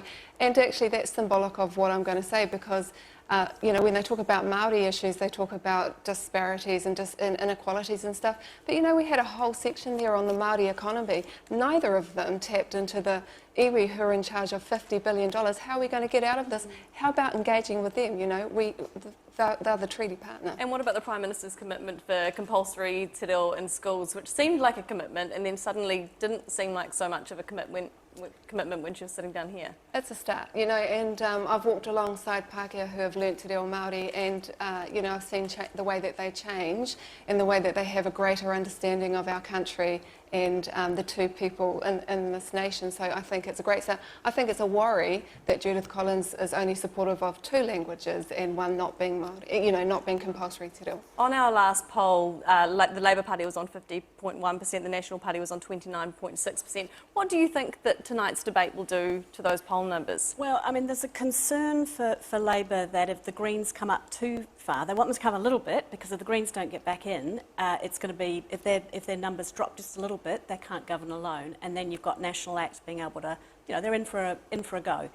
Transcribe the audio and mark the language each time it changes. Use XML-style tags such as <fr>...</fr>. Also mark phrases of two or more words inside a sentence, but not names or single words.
<en>And actually that's symbolic of what I'm going to say because you know, when they talk about Māori issues, they talk about disparities and inequalities and stuff. But, you know, we had a whole section there on the Māori economy. Neither of them tapped into the iwi who are in charge of $50 billion. How are we going to get out of this? How about engaging with them? You know, they're the treaty partner. And what about the Prime Minister's commitment for compulsory</en> <mi>te reo</mi> <en>in schools, which seemed like a commitment and then suddenly didn't seem like so much of a commitment commitment when she was sitting down here? It's a start, you know, and I've walked alongside Pākehā who have learnt</en> <mi>Te Reo Māori,</mi> <en>and, you know, I've seen the way that they change and the way that they have a greater understanding of our country and the two people in this nation. So I think it's a great start. I think it's a worry that Judith Collins is only supportive of 2 languages and one not being Māori, you know, not being compulsory</en> <mi>te reo.</mi> <en>On our last poll, the Labour Party was on 50.1%, the National Party was on 29.6%. What do you think that tonight's debate will do to those poll numbers? Well, I mean, there's a concern for Labor that if the Greens come up too far, they want them to come a little bit, because if the Greens don't get back in, it's going to be, if their numbers drop just a little bit, they can't govern alone, and then you've got National Act being able to, you know, they're in for a go.</en>